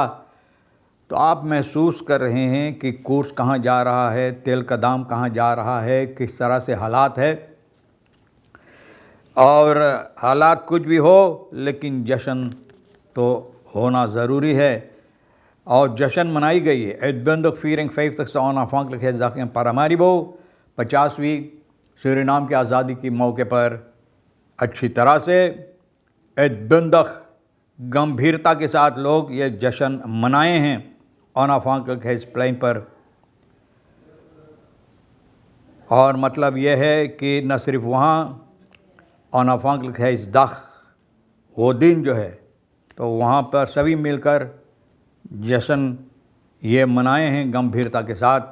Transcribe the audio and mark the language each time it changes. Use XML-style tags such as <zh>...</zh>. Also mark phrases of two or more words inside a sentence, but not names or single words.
<hi>तो आप महसूस कर रहे हैं कि कोर्स कहाँ जा रहा है, तेल का दाम कहाँ जा रहा है, किस तरह से हालात है। और हालात कुछ भी हो, लेकिन जश्न तो होना ज़रूरी है और जश्न मनाई गई है।</hi> <nl>Uitbundig viering 50ste onafhankelijkheidsdag in Paramaribo,</nl> <hi>50वीं सूरीनाम की आज़ादी के मौके पर अच्छी तरह से uitbundig गंभीरता के साथ लोग ये जश्न मनाए हैं onafhankelijkheidsplein पर। और मतलब यह है कि न सिर्फ वहाँ onafhankelijkheidsdag वो दिन जो है, तो वहाँ पर सभी मिलकर जश्न ये मनाए हैं गंभीरता के साथ।</hi>